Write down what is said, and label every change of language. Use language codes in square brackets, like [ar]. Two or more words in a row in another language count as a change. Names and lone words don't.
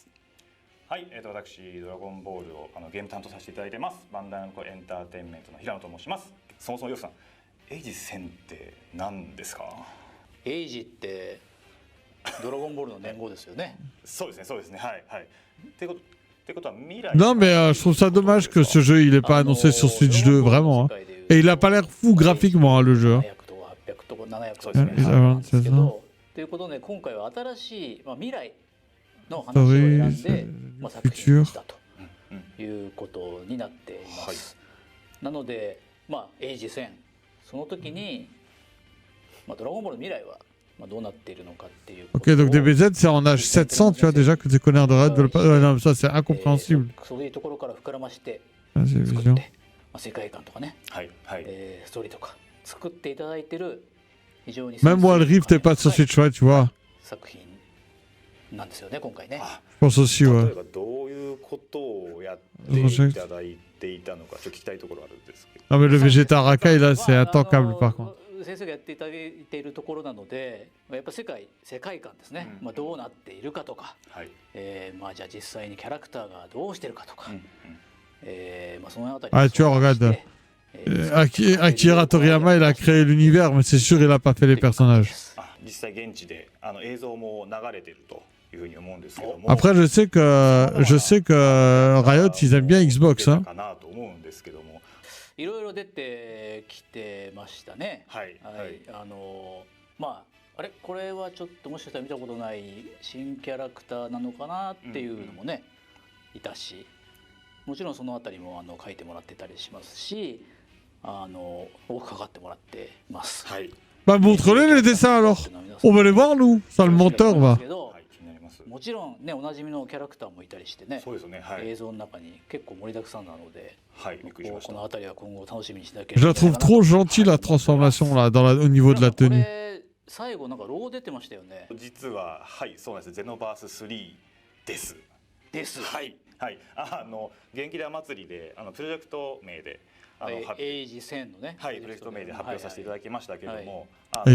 [ja] はい、私ドラゴンボールをゲーム担当させていただいてます。バンダイナムコエンターテインメントの平野と申します。そもそもヨフさん、エイジ1000って何ですか？エイジってドラゴンボールの年号ですよね。そうですね、そうですね、はいはい。ってことは未来。 [fr] Non, mais je trouve ça dommage que ce jeu, il est pas annoncé sur Switch 2, vraiment. Hein. Et il a pas l'air fou graphiquement, hein, le jeu. [ja] 700 とか800とか700とかそうですねなんですけど、ということで今回は新しい、未来の話を選んで、作品にしたということになっています。なので、エイジ1000その時に、ドラゴンボールの未来はどうなっているのかっていう。 [fr] Ok, donc DBZ, c'est en âge 700, tu vois, déjà que ces connards de raid veulent pas... non, mais ça, c'est incompréhensible. [ja] そういうところから膨らまして [fr] Ah, c'est [ja] 作っ [fr] vision. [ja] て、世界観とかね、はいはい。ストーリーとか作っていただいてる非常に [fr] Même moi, le Rift est pas sur Switch, ouais, tu vois. [ja] 作品なんですよね今回ね。 [fr] Je pense aussi, [ja] 例 [fr] ouais. [ja] えばどういうことをやっていただいていたのか、ちょっと聞きたいところあるんですけど。 [fr] Non, mais le Vegeta Rakai, là, c'est intankable, par contre. [ja] 先生がやっていただいているところなので、やっぱ世界観ですね、どうなっているかとか、はい。じゃあ実際にキャラクターがどうしてるかとか、そのあたり [fr] Ah, tu vois, regarde. Akira Toriyama, il a créé l'univers, mais c'est sûr, il a pas fait les personnages. [ja] 実際現地で映像も流れてるというふうに思うんですけども。 [fr] Après, je sais que Riot, ils aiment bien Xbox, hein. [ja] かなと思うんですけども。いろいろ出てきてましたね。はいはい。あれこれはちょっともしかしたら見たことない新キャラクターなのかなっていうのもね、いたし、もちろんそのあたりも書いてもらってたりしますし、多くかかってもらってます。はい。 [fr] Bah, montre-les les dessins alors. On va les voir, nous. Ça, le menteur, va. [ja] はい、気になります。もちろんねおなじみのキャラクターもいたりしてね、そうですね、はい。映像の中に結構盛りだくさんなので、はい、びっくりしました。このあたりは今後楽しみにしていただけ [fr] Je [ja] れば [fr] la trouve trop gentille, la transformation, là, au niveau de la [ja] こ [fr] tenue. [ja] れ最後なんかロゴ出てましたよね。実ははい、そうなんです。ゼノバース3です。です。はいはい。元気玉祭りでプロジェクト名でエイジ1000のね、はい、プロジェクト名で発表させていただきましたけれども、はい